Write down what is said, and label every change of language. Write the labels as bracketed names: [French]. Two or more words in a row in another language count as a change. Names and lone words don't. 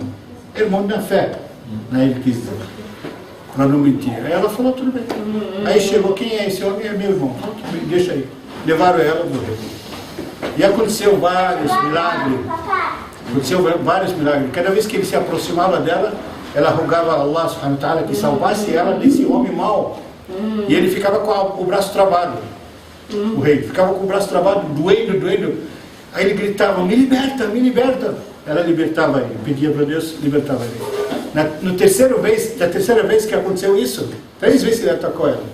[Portuguese] Irmão da fé. Né? Ele quis dizer. Para não mentir. Aí ela falou, tudo bem. Aí chegou, quem é esse homem? É meu irmão. Deixa aí. Levaram ela, morreu. E aconteceu vários milagres. Cada vez que ele se aproximava dela, ela rogava a [Arabic] الله سبحانه وتعالى [Portuguese] que salvasse ela desse homem mau. E ele ficava com o braço travado. O rei ficava com o braço travado, doendo. Aí ele gritava, me liberta, me liberta. Ela libertava ele, pedia para Deus, libertava ele. Na terceira vez que aconteceu isso, 3 vezes ele atacou ela.